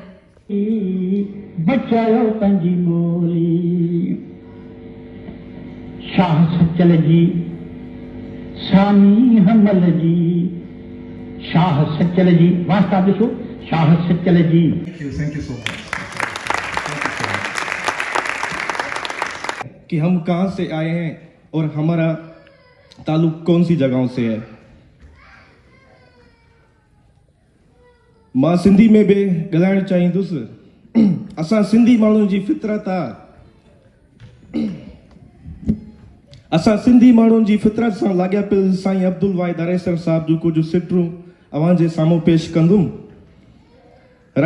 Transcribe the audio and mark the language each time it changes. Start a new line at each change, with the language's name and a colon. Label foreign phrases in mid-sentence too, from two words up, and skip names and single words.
Sindhi: बचायो पंहिंजी ॿोली। शाह सचल जी, सामी हमल जी, शाह सचल जी, वास्ता ॾिसो, शाह सचल जी।
English: Thank you so much.
Urdu: کہ ہم کہاں سے آئے ہیں اور ہمارا تعلق کون سی جگہوں سے ہے.
Sindhi: मां सिंधी में भी ॻाल्हाइणु चाहींदुसि। असां सिंधी माण्हुनि जी फितरत आहे। असां सिंधी माण्हुनि जी फितरत सां लाॻापियल साईं अब्दुल वाहिद अरेसर साहब जूं कुझु सिटरूं अवां जे साम्हूं पेश कंदुमि।